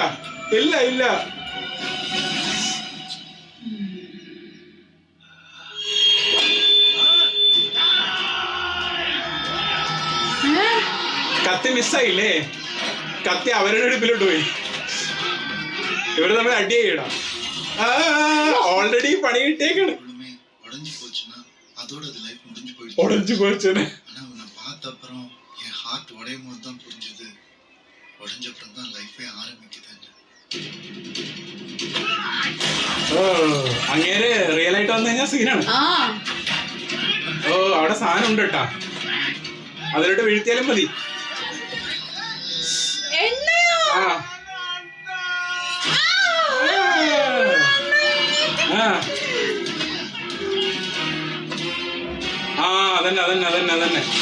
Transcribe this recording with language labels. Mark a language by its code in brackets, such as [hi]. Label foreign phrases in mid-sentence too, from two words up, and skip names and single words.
[ml] ഇല്ല ഇല്ല. കത്തി മിസ്സായില്ലേ? കത്തി അവരുടെ അടുപ്പിലോട്ട് പോയി. ഇവര് തമ്മിൽ അടി ചെയ്യണം. ഓൾറെഡി പണി കിട്ടിയേക്കാണ്. [ta] எப்பொழுதுமே உடைஞ்சு போச்சுன்னா அதோட அது லைஃப் முடிஞ்சு போயிடுச்சு. உடச்சு போச்சனே. ஆனா உன்னை பார்த்த அப்புறம் என் ஹார்ட் உடையும் போது தான் புரிஞ்சது, உடைஞ்ச அப்புறம் தான் லைஃபே ஆரம்பிக்குதுன்னு. [ml] ഓ അങ്ങേര് റിയൽ ആയിട്ട് വന്നു കഴിഞ്ഞാൽ സീനാണ്. ആ ഓ അവിടെ സാധനം ഉണ്ട് കേട്ടാ, അതിലോട്ട് വീഴ്ത്തിയാലും മതി. എണ്ണയോ? ആ ആ ആ അതന്നെ അതന്നെ അതന്നെ അതന്നെ.